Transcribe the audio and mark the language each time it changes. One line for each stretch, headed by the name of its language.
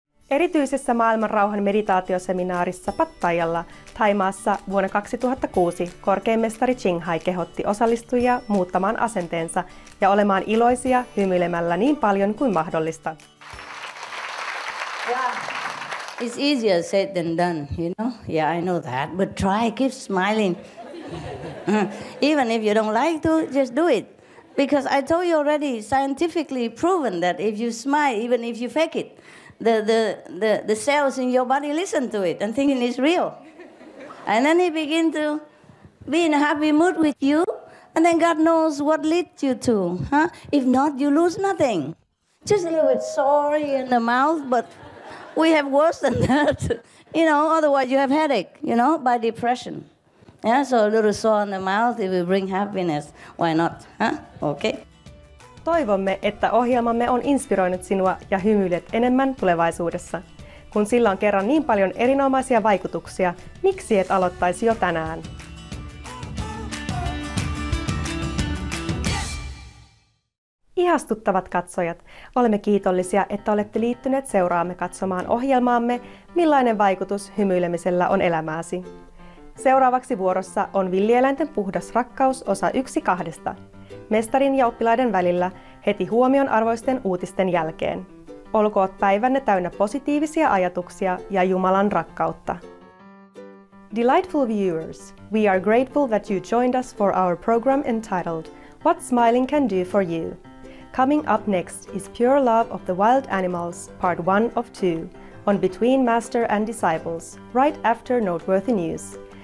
Finnish: Erityisessä maailmanrauhan meditaatioseminaarissa Pattayalla Thaimaassa vuonna 2006 korkeinmestari Ching Hai kehotti osallistujia muuttamaan asenteensa ja olemaan iloisia hymyilemällä niin paljon kuin mahdollista.
English: Yeah, it's easier said than done, you know? Yeah, I know that, but try, keep smiling. Even if you don't like to, just do it. Because I told you already, scientifically proven that if you smile, even if you fake it, the cells in your body listen to it and thinking it's real. And then he begin to be in a happy mood with you, and then God knows what leads you to. Huh? If not, you lose nothing. Just a little bit sorry in the mouth, but we have worse than that. You know, otherwise you have headache, you know, by depression. Yeah, so a little sore in the mouth, it will bring happiness. Why not? Huh? Okay.
Finnish: Toivomme, että ohjelmamme on inspiroinut sinua ja hymyilet enemmän tulevaisuudessa. Kun sillä on kerran niin paljon erinomaisia vaikutuksia, miksi et aloittaisi jo tänään? Ihastuttavat katsojat, olemme kiitollisia, että olette liittyneet seuraamme katsomaan ohjelmaamme, millainen vaikutus hymyilemisellä on elämääsi. Seuraavaksi vuorossa on Villieläinten puhdas rakkaus osa 1/2. Mestarin ja oppilaiden välillä heti huomionarvoisten uutisten jälkeen. Olkoot päivänne täynnä positiivisia ajatuksia ja Jumalan rakkautta.
English: Delightful viewers, we are grateful that you joined us for our program entitled What Smiling Can Do for You. Coming up next is Pure Love of the Wild Animals, Part 1 of 2, on Between Master and Disciples, right after noteworthy news.